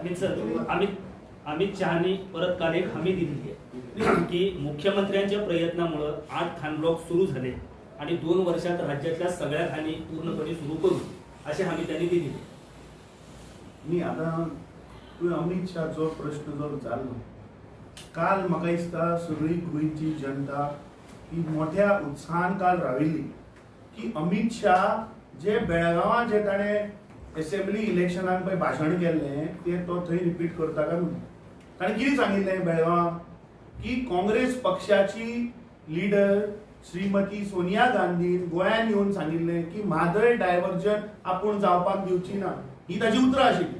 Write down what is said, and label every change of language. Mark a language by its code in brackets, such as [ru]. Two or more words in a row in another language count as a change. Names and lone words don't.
[mr] अमित सर, अमित शहानी परत काल एक हमी दिली आहे की मुख्यमंत्र्यांच्या प्रयत्नामुळे 8 खाण ब्लॉक सुरू झाले आणि 2 वर्षात राज्यातल्या सगळ्या खाणी पूर्णपणे सुरू करू अशी हमी त्यांनी दिली. [kok] मी आता तू अमित शहाचो प्रश्न जो चाललो, काल म्हाका दिसता सगळी गोंयची जनता ही मोठ्या उत्साहान काल राविल्ली की अमित शाह जे बेळगांवां जे ताणें [en] assembly electionak [kok] पळय भाशण केल्लें ते तो थंय रिपीट करता काय म्हणून. ताणें कितें सांगिल्लें बेळगांवां की काँग्रेस पक्षाची लिडर श्रीमती सोनिया गांधीन गोंयांत येवन सांगिल्लें की म्हादय डायव्हर्जन आपूण जावपाक दिवची ना, ही ताची उतरां आशिल्ली.